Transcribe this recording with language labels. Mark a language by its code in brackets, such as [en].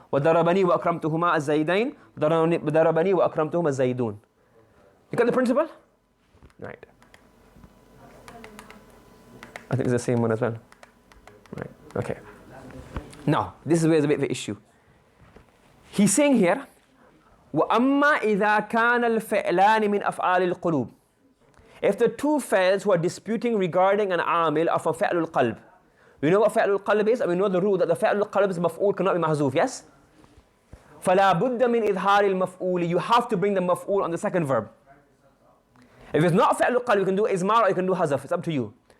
[ar] وَضَرَبَنِي وَأَكْرَمْتُهُمَا الزَّيْدَيْنِ وَضَرَبَنِي وَأَكْرَمْتُهُمَا الزَّيْدُونَ. [en] You got the principle? Right. I think it's the same one as well. Right. Okay. Now, this is where there's a bit of an issue. He's saying here, [ar] وَأَمَّا إِذَا كَانَ الْفِعْلَانِ مِنْ أَفْعَالِ الْقُلُوبِ. [en] If the two fi'ls who are disputing regarding an amil are from fi'l al-qalb. We know what fi'l al-qalb is, and we know the rule that the fi'l al-qalb's maf'ul cannot be mahzoof, yes? [ar] فَلَا بُدَّ مِنْ إِظْهَارِ الْمَفْعُولِ. [en] You have to bring the maf'ul on the second verb. If it's not fi'l al-qalb, you can do izmar or you can do hazaf. It's up to you.